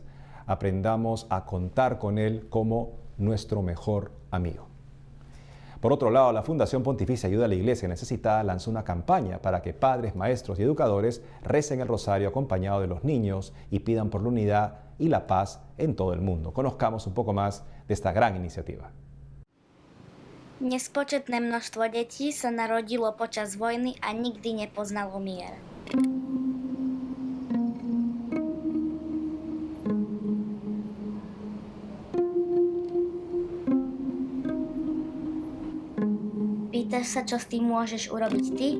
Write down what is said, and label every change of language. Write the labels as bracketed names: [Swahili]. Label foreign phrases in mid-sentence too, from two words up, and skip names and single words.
[Spanish] Aprendamos a contar con él como nuestro mejor amigo. Por otro lado, la Fundación Pontificia Ayuda a la Iglesia Necesitada lanzó una campaña para que padres, maestros y educadores recen el rosario acompañado de los niños y pidan por la unidad y la paz en todo el mundo. Conozcamos un poco más de esta gran iniciativa. [Slovak] Nespočetné množstvo detí sa narodilo počas vojny a nikdy nepoznalo mier. Pýtaš sa, čo s tým môžeš urobiť ty?